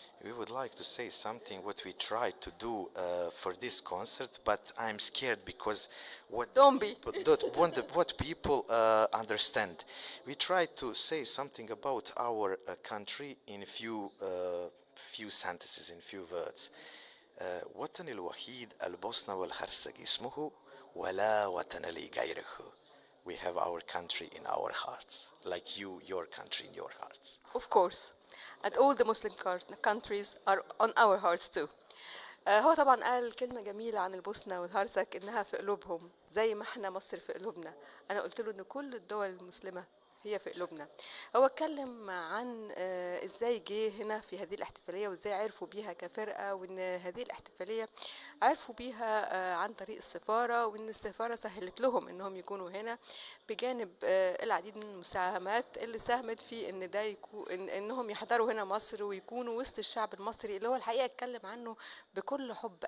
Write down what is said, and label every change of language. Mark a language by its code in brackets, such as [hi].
[en] We would like to say something what we tried to do for this concert, but I'm scared because Don't be. what people understand. We tried to say something about our country in few sentences, in few words. [ar] وطن الوحيد البوسنة والهرسك اسمه ولا وطن لي غيره. [en] We have our country in our hearts, like your country in your hearts. Of course. And all the Muslim countries are on our hearts too. [ar] هو طبعا قال كلمة جميلة عن البوسنة والهرسك إنها في قلوبهم زي ما احنا مصر في قلوبنا. أنا قلت له إن كل الدول المسلمة هي في قلوبنا. هو اتكلم عن ازاي جه هنا في هذه الاحتفالية وازاي عرفوا بيها كفرقة، وان هذه الاحتفالية عرفوا بيها عن طريق السفارة، وان السفارة سهلت لهم انهم يكونوا هنا بجانب العديد من المساهمات اللي ساهمت في ان ده يكون انهم يحضروا هنا مصر ويكونوا وسط الشعب المصري اللي هو الحقيقة اتكلم عنه بكل حب.